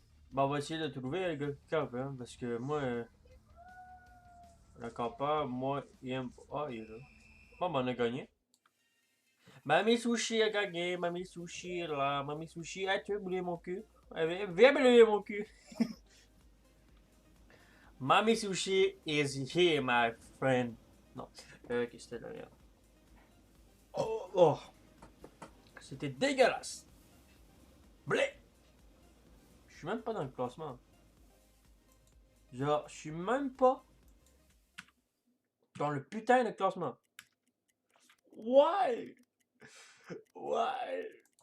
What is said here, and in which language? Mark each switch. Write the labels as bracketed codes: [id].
[fr] Bon, on va essayer de trouver le gars qui campe, hein, parce que moi, le campeur, moi, il aime pas. Ah, il est là. Bon, ben, on a gagné. Mamie Sushi a gagné, Mamie Sushi est là, Mamie Sushi, ah, tu veux bouler mon cul? Viens bouler mon cul. [en] Mamie Sushi is here, my friend. [fr] Non, qu'est-ce que c'était derrière? Oh, oh, c'était dégueulasse. Blé! Je suis même pas dans le classement. Genre, je suis même pas dans le putain de classement. Ouais! Ouais!